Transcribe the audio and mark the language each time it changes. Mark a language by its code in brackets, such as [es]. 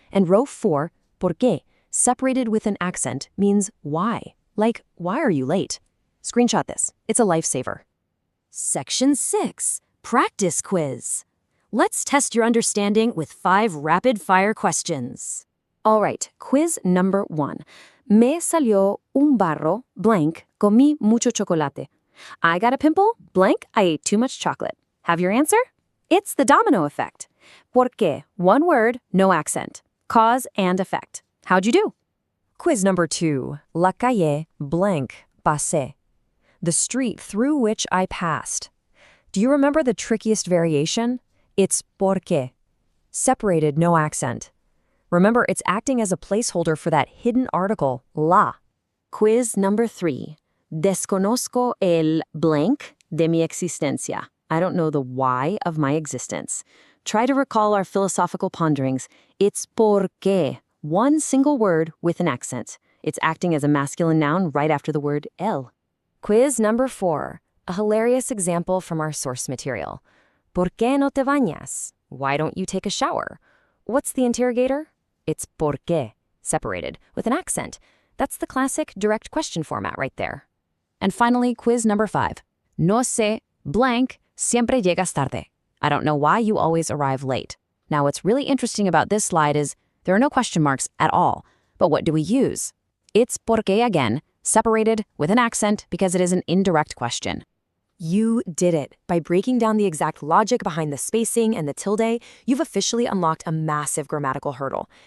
[en] And row 4, porqué, separated with an accent, means why, like why are you late? Screenshot this. It's a lifesaver. Section 6, Practice Quiz. Let's test your understanding with 5 rapid-fire questions. All right, quiz number 1. [es] Me salió un barro, blank, comí mucho chocolate. [en] I got a pimple, blank, I ate too much chocolate. Have your answer? It's the domino effect. Porque, one word, no accent. Cause and effect. How'd you do? Quiz number 2. [es] La calle, blank, pasé. [en] The street through which I passed. Do you remember the trickiest variation? It's porque. Separated, no accent. Remember, it's acting as a placeholder for that hidden article, la. Quiz number 3. [es] Desconozco el blank de mi existencia. [en] I don't know the why of my existence. Try to recall our philosophical ponderings. It's porque, one single word with an accent. It's acting as a masculine noun right after the word el. Quiz number 4. A hilarious example from our source material. [es] ¿Por qué no te bañas? [en] Why don't you take a shower? What's the interrogator? It's porque, separated, with an accent. That's the classic direct question format right there. And finally, quiz number 5. [es] No sé, blank, siempre llegas tarde. [en] I don't know why you always arrive late. Now, what's really interesting about this slide is there are no question marks at all. But what do we use? It's porque again, separated with an accent because it is an indirect question. You did it. By breaking down the exact logic behind the spacing and the tilde, you've officially unlocked a massive grammatical hurdle.